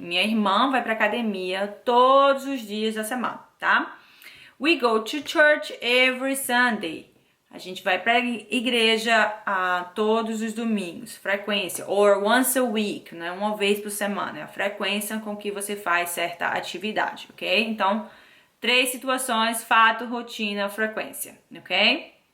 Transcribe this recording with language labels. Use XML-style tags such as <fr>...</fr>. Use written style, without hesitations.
<pt>Minha irmã vai pra academia todos os dias da semana, tá?</pt> <en>We go to church every Sunday.</en> <pt>A gente vai pra igreja todos os domingos. Frequência.</pt> <en>Or once a week,</en> <pt>né? Uma vez por semana. É a frequência com que você faz certa atividade, ok? Então, 3 situações: fato, rotina, frequência, ok?</pt>